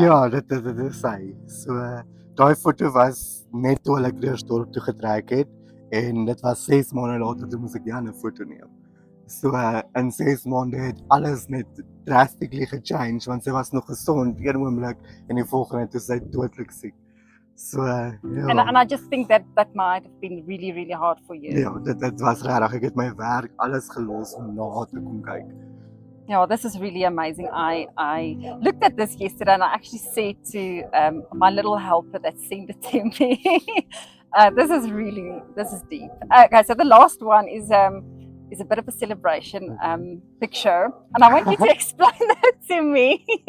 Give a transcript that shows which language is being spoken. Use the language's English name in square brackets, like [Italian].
[Afrikaans] Ja, dit is sy. So, daai foto was net toe hulle Kreersdorp toe getrek het en dit was 6 maande later toe moes ek die ander foto neem. So in 6 maande het alles net drastically gechange want sy was nog gesond een oomblik en die volgende toe sy dodelik siek. So ja. [English] And I just think that might have been really, really hard for you. [Afrikaans] Ja, dit was regtig. Ek het my werk alles gelos om na te kom kyk. [English] Yeah, this is really amazing. I looked at this yesterday and I actually said to my little helper that sent it to me, this is deep. Okay, so the last one is a bit of a celebration picture, and I want you to explain that to me.